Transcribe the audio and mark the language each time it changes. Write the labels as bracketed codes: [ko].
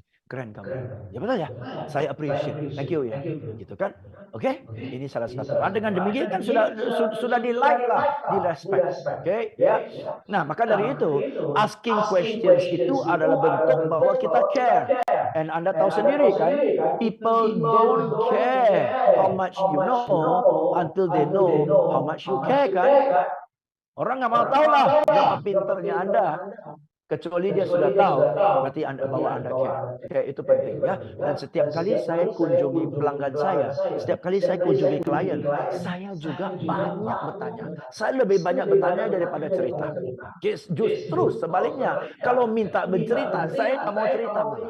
[id] Keren kamu. Ya betul ya. Saya appreciate. [en] Thank you [id] ya. Gitu kan? Oke? Ini salah satu. Dengan demikian kan sudah di like lah, di respect. Oke? Ya. Nah, maka dari itu [en] asking questions [id] itu adalah bentuk bahwa kita care. [en] And [id] Anda tahu sendiri kan, [en] people don't care how much you know until they know how much you care kan. [id] Orang nggak mau tahu lah berapa pinternya Anda. Kecuali dia sudah tahu, berarti bahwa Anda care. Care itu penting ya. Dan setiap kali saya kunjungi pelanggan saya, setiap kali saya kunjungi klien, saya juga banyak bertanya. Saya lebih banyak bertanya daripada cerita. Justru sebaliknya, kalau minta bercerita, saya nggak mau cerita.